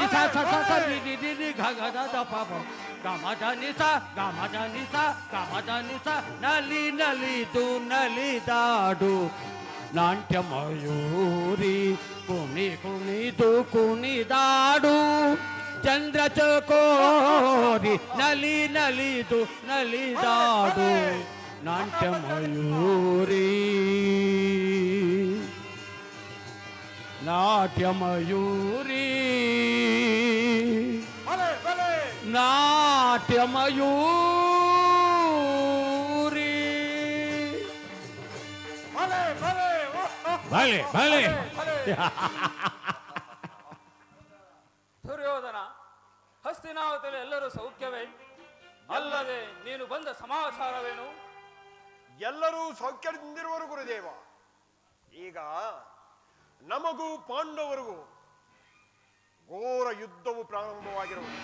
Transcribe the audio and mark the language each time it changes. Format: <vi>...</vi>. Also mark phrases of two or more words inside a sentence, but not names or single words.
<kn>ಸಾಸ ಸಾಸ ನಿಧಿ ನಿಧಿ ಗಗದ ಪಾಪ ಗಮದನಿಸ ಗಮದನಿಸ ಗಮದನಿಸ ನಲಿ ನಲಿದು ನಲಿದಾಡು ನಾಟ್ಯ ಮಯೂರಿ ಕುಣಿ ಕುಣಿದು ಕುಣಿದಾಡು ಚಂದ್ರ ಚಕೋರಿ ನಲಿ ನಲಿದು ನಲಿದಾಡು ನಾಟ್ಯ ಮಯೂರಿ ನಾಟ್ಯ ಮಯೂರಿ ಬಲೆ ಬಲೆ ನಾಟ್ಯ ಮಯೂರಿ ಬಲೆ ಬಲೆ ಭಲೆ ಭಲೆ ದುರ್ಯೋಧನ, ಹಸ್ತಿನಾವತಿಯಲ್ಲಿ ಎಲ್ಲರೂ ಸೌಖ್ಯವೇ? ಅಲ್ಲದೆ ನೀನು ಬಂದ ಸಮಾಚಾರವೇನು? ಎಲ್ಲರೂ ಸೌಖ್ಯದಿಂದಿರುವರು ಗುರುದೇವ. ಈಗ ನಮಗೂ ಪಾಂಡವರಿಗೂ ಘೋರ ಯುದ್ಧವು ಪ್ರಾರಂಭವಾಗಿರುವುದು.</kn>